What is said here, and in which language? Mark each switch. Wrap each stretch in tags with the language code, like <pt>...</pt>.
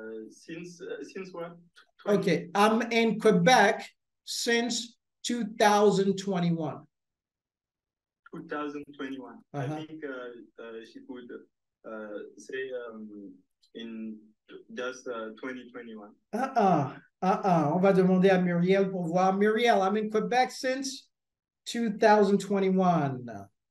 <en>Since what? Okay, I'm in Quebec since 2021. 2021. I think she could say in just 2021.</en> <fr>On va demander à Muriel pour voir.</fr> <en>Muriel, I'm in Quebec since 2021.</en>